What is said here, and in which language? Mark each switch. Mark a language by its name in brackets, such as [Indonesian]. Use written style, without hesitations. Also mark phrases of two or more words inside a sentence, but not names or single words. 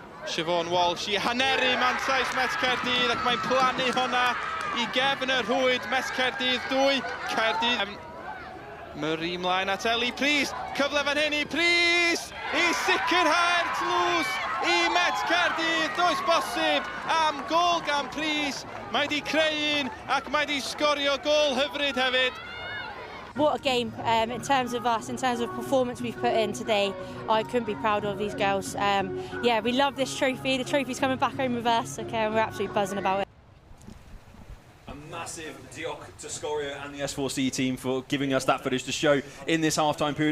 [Welsh] Siobhan Walsh i haneru mantais Met Caerdydd ac mae'n plannu hwnna i gefn y rhwyd Met Caerdydd 2, Caerdydd. Murray mlaen at Ellie Pris, cyfle fan hyn i Pris i sicrhau'r tlws i Met Caerdydd, does bosib am gol gan Pris. Mae di creu un ac mae di sgorio gol hyfryd hefyd. [English] What a game in terms of us, in terms of performance we've put in today. I couldn't be prouder of these girls. Yeah, we love this trophy. The trophy's coming back home with us, okay, and we're absolutely buzzing about it. A massive diolch to Scoria and the S4C team for giving us that footage to show in this half-time period.